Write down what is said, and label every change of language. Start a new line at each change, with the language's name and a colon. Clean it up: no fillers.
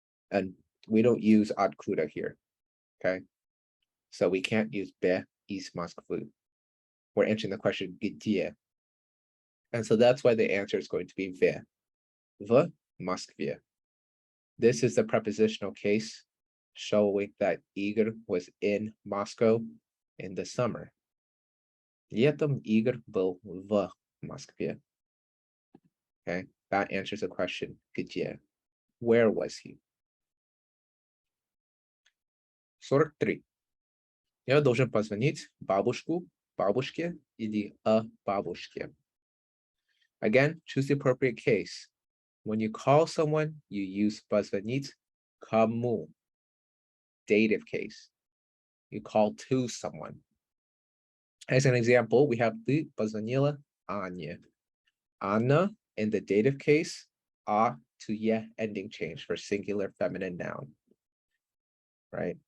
English: And we don't use откуда here. Okay. So we can't use be
Russian: из Москвы.
English: We're answering the question где. And so that's why the answer is going to be
Russian: в Москве.
English: This is the prepositional case showing that Igor was in Moscow in the summer.
Russian: Летом Игорь был в Москве.
English: Okay, that answers the question где. Where was he? 43.
Russian: Я должен позвонить бабушке или бабушке.
English: Again, choose the appropriate case. When you call someone, you use
Russian: позвонить кому.
English: Dative case. You call to someone. As an example, we have
Russian: ты позвонила Ане.
English: Anna in the dative case, to ye ending change for singular feminine noun. Right?